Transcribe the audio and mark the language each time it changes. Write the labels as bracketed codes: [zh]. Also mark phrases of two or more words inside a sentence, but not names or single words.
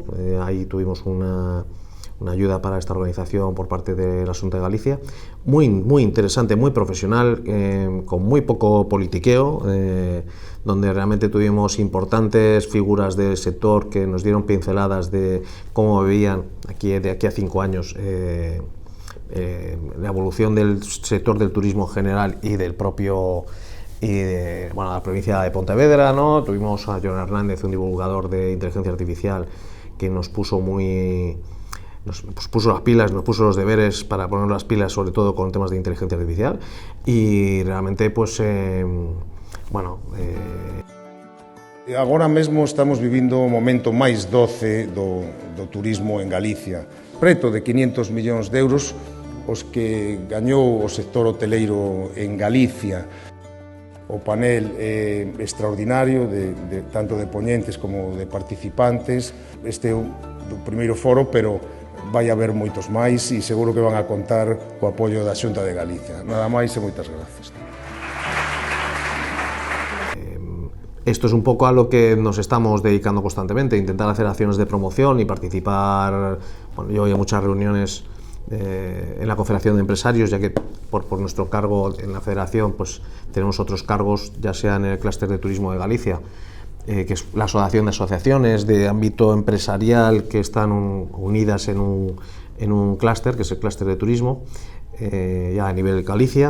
[es] Ahí tuvimos una ayuda para esta organización por parte de la Xunta de Galicia, muy interesante, muy profesional, con muy poco politiqueo, donde realmente tuvimos importantes figuras del sector que nos dieron pinceladas de cómo veían de aquí a 5 años la evolución del sector del turismo en general y del propio la provincia de Pontevedra, ¿no? Tuvimos a Joan Hernández, un divulgador de inteligencia artificial, que nos puso las pilas, nos puso los deberes para poner las pilas, sobre todo con temas de inteligencia artificial, y realmente [gl] Agora mesmo estamos vivindo o momento máis doce do turismo en Galicia. Preto de 500 millóns de euros os que gañou o sector hoteleiro en Galicia. O panel é extraordinario, tanto de poñentes como de participantes. Este é o primeiro foro, pero vai haber moitos máis e seguro que van a contar co apoio da Xunta de Galicia. Nada máis e moitas grazas. [es] Esto es un poco a lo que nos estamos dedicando constantemente, intentar hacer acciones de promoción y participar. Bueno, yo voy a muchas reuniones en la Confederación de Empresarios, ya que por nuestro cargo en la Federación pues tenemos otros cargos, ya sea en el clúster de turismo de Galicia, que es la asociación de asociaciones de ámbito empresarial que están unidas en un clúster, que es el clúster de turismo, ya a nivel Galicia.